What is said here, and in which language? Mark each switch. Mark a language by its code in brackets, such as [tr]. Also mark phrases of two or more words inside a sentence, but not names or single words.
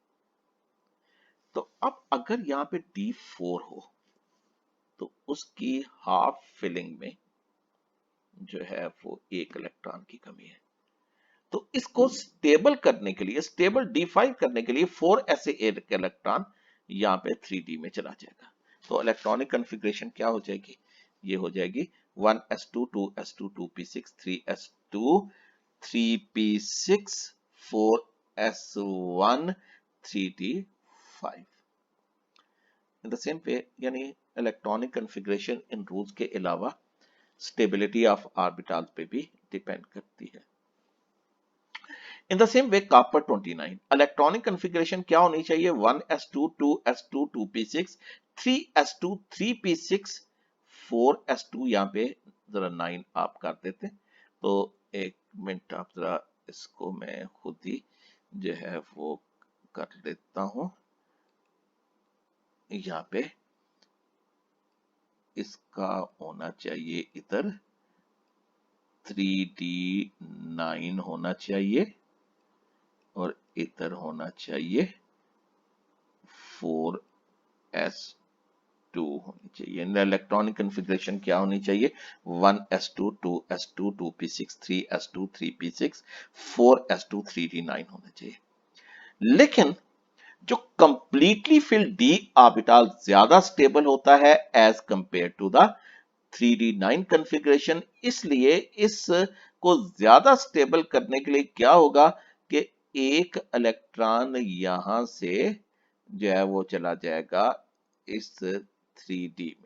[hi] तो अब अगर यहाँ पे D4 हो तो उसकी [en] half filling [hi] में जो है वो एक इलेक्ट्रॉन की कमी है। तो इसको स्टेबल करने के लिए, स्टेबल D5 करने के लिए 4 ऐसे एक इलेक्ट्रॉन यहाँ पे 3d में चला जाएगा। तो [en] electronic configuration [hi] क्या हो जाएगी? ये हो जाएगी 1s2 2s2 2p6 3s2 3p6 4s1 3d5। [en] in the same way, [hi] यानी [en] electronic configuration in rules [hi] के अलावा [en] stability of orbital [hi] पे भी डिपेंड करती है। [en] in the same way copper 29 electronic configuration [hi] क्या होनी चाहिए? 1s2 2s2 2p6 3s2 3p6 4s2, यहाँ पे जरा 9 आप कर देते तो एक मिनट, आप जरा इसको मैं खुद ही जो है वो कर लेता हूं। यहाँ पे इसका होना चाहिए इधर 3d9 होना चाहिए और इधर होना चाहिए 4s2 होनी चाहिए। [en] electronic configuration [hi] क्या होनी चाहिए? 1s2 2s2 2p6 3s2 3p6 4s2 3d9 होना चाहिए। लेकिन जो [en] completely filled d orbital [hi] ज्यादा स्टेबल होता है [en] as compared to the 3d9 configuration. [hi] इसलिए इस को ज्यादा स्टेबल करने के लिए क्या होगा कि एक इलेक्ट्रॉन यहां से जो है वो चला जाएगा इस 3d में।